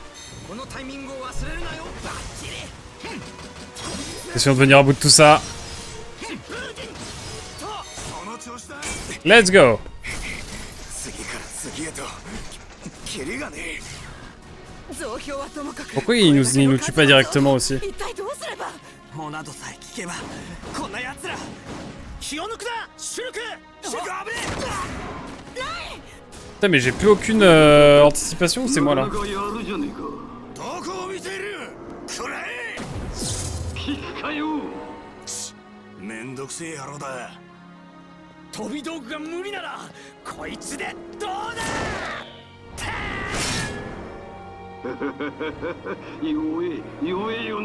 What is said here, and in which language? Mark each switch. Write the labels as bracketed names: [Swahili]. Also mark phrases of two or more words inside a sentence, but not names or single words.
[French] Essayons de venir à bout de tout ça. [English] Let's go. [French] Pourquoi il nous tue pas directement aussi? [Japanese] モナドさえ聞けばこんな奴ら気を抜くなシュルクシュルク危ねえ [French] Putain mais j'ai plus aucune anticipation ou c'est moi là? [Japanese] どこを見ているくらえ聞くかよ。めんどくせえ野郎だ飛び道具が無理ならこいつでどうだ弱えよな。